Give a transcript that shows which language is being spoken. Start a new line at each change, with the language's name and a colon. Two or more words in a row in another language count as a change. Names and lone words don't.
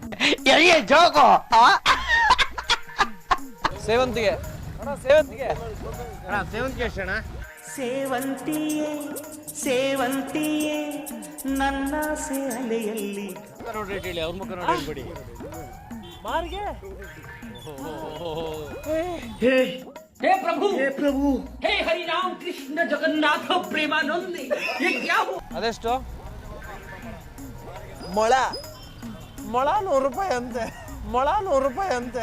Kannada: ಸೇವಂತಿಗೆ ಅಣ್ಣ ಸೇವಂತಿಯೇ ನನ್ನಾಸೆ ಅಲೆಯಲ್ಲಿ ನೋಡ್ರಿ ಹೇಳಿ, ಅವ್ರ ಮುಖ ನೋಡಿ ಹೇಳ್ಬೇಡಿ.
Hindi: हे प्रभु हे हरि राम कृष्ण जगन्नाथ प्रेमानंद ये क्या हो?
Kannada: ಅದೆಷ್ಟು? ಮೊಳ 100 ರೂಪಾಯಿ ಅಂತೆ.